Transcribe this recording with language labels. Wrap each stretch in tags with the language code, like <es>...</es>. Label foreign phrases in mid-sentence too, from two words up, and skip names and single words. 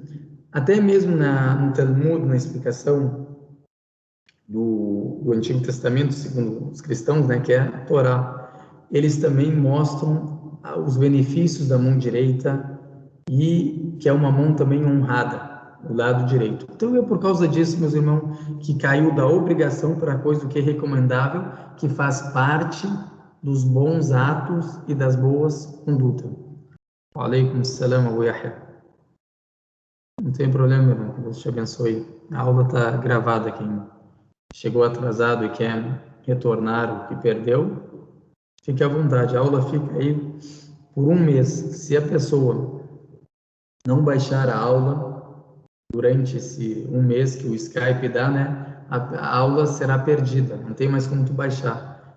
<pt>Até mesmo no Talmud, na explicação do Antigo Testamento, segundo os cristãos, que é a Torá, eles também mostram os benefícios da mão direita e que é uma mão também honrada, o lado direito. Então é por causa disso, meus irmãos, que caiu da obrigação para a coisa que é recomendável, que faz parte dos bons atos e das boas condutas.</pt> <ar>وعليكم السلام, Abu Yahya.</ar> <pt>Não tem problema, meu irmão, que Deus te abençoe. A aula está gravada aqui. Chegou atrasado e quer retornar o que perdeu, fique à vontade. A aula fica aí por um mês. Se a pessoa não baixar a aula durante esse um mês que o Skype dá, a aula será perdida, não tem mais como tu baixar.</pt>